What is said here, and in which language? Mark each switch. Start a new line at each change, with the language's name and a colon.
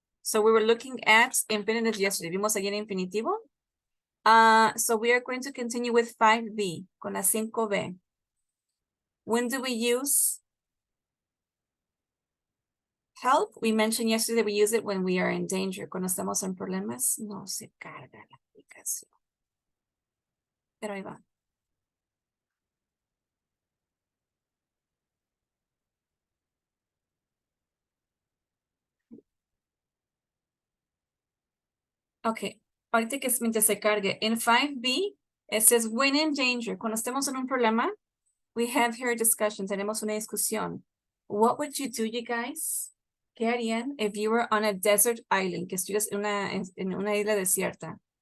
English: So we were looking at infinitive yesterday.
Spanish: Vimos ayer infinitivo.
English: So we are going to continue with 5B,
Spanish: con la 5B.
English: When do we use help? We mentioned yesterday we use it when we are in danger.
Spanish: Cuando estamos en problemas, no se carga la aplicación. Pero ahí va. Okay, ahorita que mientras se cargue.
English: In 5B, it says when in danger.
Spanish: Cuando estemos en un problema,
English: we have here a discussion.
Spanish: Tenemos una discusión.
English: What would you do, you guys?
Spanish: ¿Qué harían
English: if you were on a desert island?
Spanish: Que estuvieras en una isla desierta.